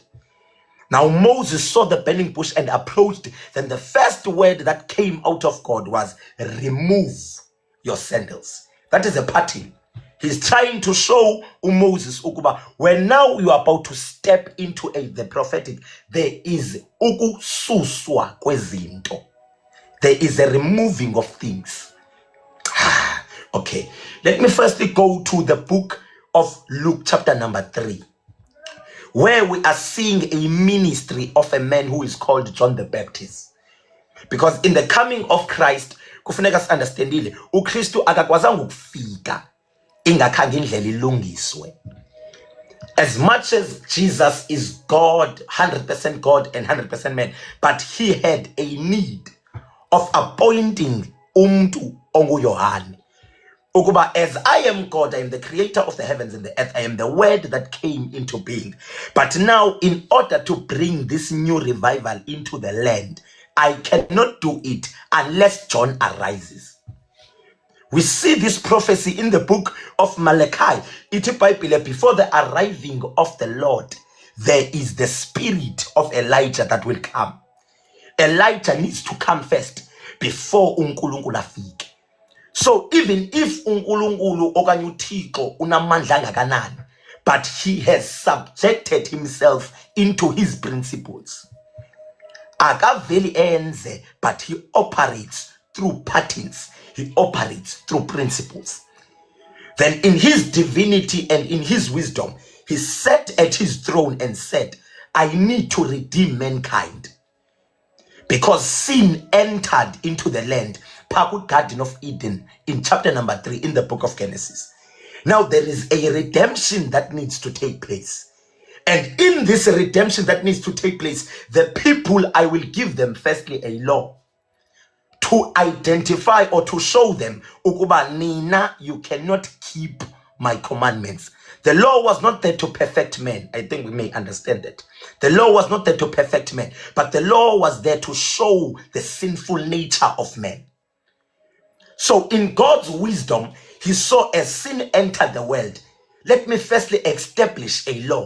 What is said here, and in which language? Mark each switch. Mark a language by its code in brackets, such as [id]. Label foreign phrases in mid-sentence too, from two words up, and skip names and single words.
[en] Now Moses saw the burning bush and approached. Then the first word that came out of God was, remove your sandals. That is a pattern. He's trying to show Moses ukuba when now you are about to step into the prophetic, there is [xh] ukususwa kwezinto. [en] There is a removing of things. Okay, let me firstly go to the book of Luke chapter number 3, where we are seeing a ministry of a man who is called John the Baptist. Because in the coming of Christ, [xh] kufuneka understandile, uKristu akakwazanga ukufika ingakhange indlela ilungiswe. [en] As much as Jesus is God, 100% God and 100% man, but he had a need of appointing [xh] umntu onguYohane. [en] Ukuba, as I am God, I am the creator of the heavens and the earth, I am the word that came into being. But now, in order to bring this new revival into the land, I cannot do it unless John arises. We see this prophecy in the book of Malachi. Before the arriving of the Lord, there is the spirit of Elijah that will come. Elijah needs to come first before [xh] uNkulunkulu afike. [en] So even if [xh] uNkulunkulu okanye uThixo unamandla kangakanani, [en] but he has subjected himself into his principles. [xh] Akaveli enze, [en] but he operates through patterns. He operates through principles. Then in his divinity and in his wisdom, he sat at his throne and said, I need to redeem mankind. Because sin entered into the land, Garden of Eden, in chapter number 3 in the book of Genesis. Now there is a redemption that needs to take place. And in this redemption that needs to take place, the people, I will give them firstly a law to identify or to show them, [xh] ukuba nina, [en] you cannot keep my commandments. The law was not there to perfect men. I think we may understand that. The law was not there to perfect men, but the law was there to show the sinful nature of men. So in God's wisdom, he saw as sin entered the world, let me firstly establish a law.